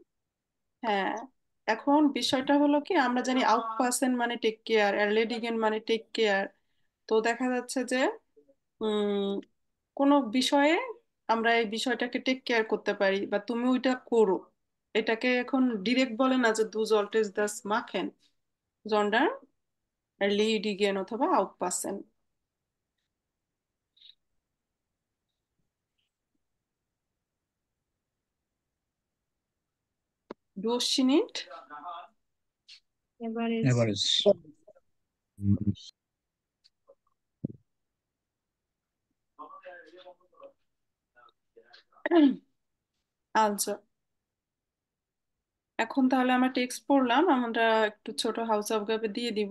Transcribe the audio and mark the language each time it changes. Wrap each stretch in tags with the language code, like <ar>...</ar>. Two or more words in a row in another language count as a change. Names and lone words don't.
<bn>হ্যাঁ, এখন বিষয়টা হলো কি, আমরা জানি আউটপাসেন মানে</bn> <en>take care,</en> <bn>erledigen মানে</bn> <en>take care.</en> <bn>তো দেখা যাচ্ছে যে উম কোনো বিষয়ে আমরা এই বিষয়টাকে</bn> <en>take care</en> <bn>করতে পারি বা তুমি ওইটা করো। এটাকে এখন ডিরেক্ট বলে না যে</bn> <de>du solltest das machen, sondern erledigen</de> <bn>অথবা aufpassen। Durchschnitt, এভারেজ। আচ্ছা এখন তাহলে আমরা টেক্সট পড়লাম, আমরা একটু ছোট</bn> <de>Hausaufgabe</de> <bn>দিয়ে দিব।</bn>